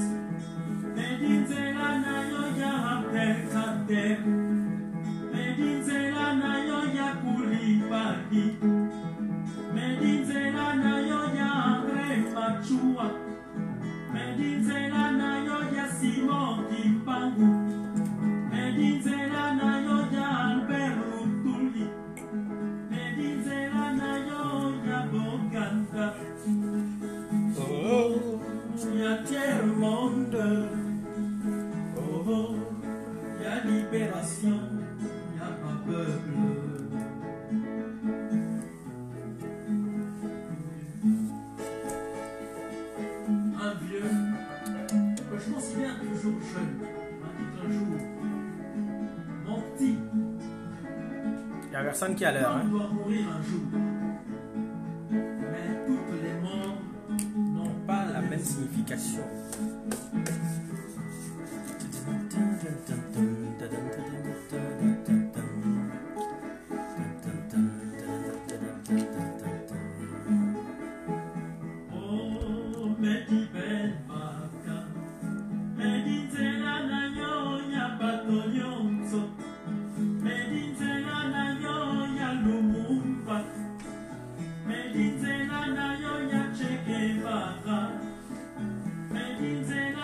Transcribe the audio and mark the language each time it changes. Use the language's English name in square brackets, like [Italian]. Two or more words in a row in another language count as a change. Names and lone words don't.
[Lingala] Medinzela na yo ya Abdelkader, Medinzela na yo ya Koulibaly, Medinzela na yo ya André Machua, Medinzela na yo ya Simon Kimpangu, Medinzela na yo ya Albert Lutuli, Medinzela na yo ya Boganda. Oh, ya tiers-monde. Oh, ya libération, ya [French] pas peuple. Je considère toujours jeune, m'a dit un jour, mon petit, il n'y a personne qui a l'heure. On doit mourir un jour, mais toutes les morts n'ont pas la même signification. Oh, mais dis belle vaca, [Lingala] Medinzela na yo ya bato nyonso, Medinzela na yo ya Lumumba, Medinzela na yo ya Che Guevara, Medinzela